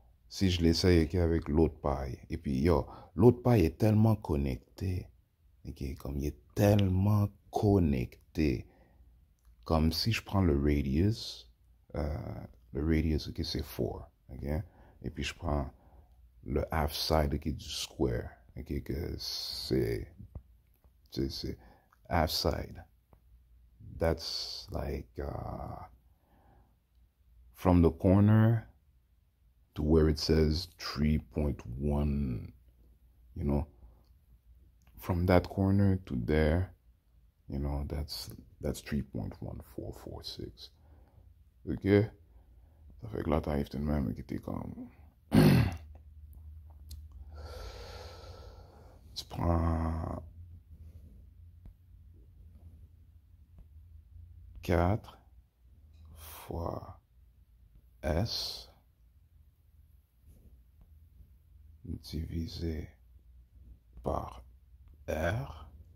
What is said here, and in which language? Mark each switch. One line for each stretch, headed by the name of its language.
French: si je l'essaye ok, avec l'autre paille, et puis yo, l'autre paille est tellement connecté, ok, comme il est tellement connecté, comme si je prends le radius, ok, c'est 4, ok, et puis je prends le half side, ok, du square, ok, que c'est half side.
English: That's like from the corner to where it says 3.1, you know, from that corner to there, you know, that's 3.1446. Ok?
French: Ça fait que là, t'arrives tout de même qui était comme. Tu prends 4 fois S divisé par R.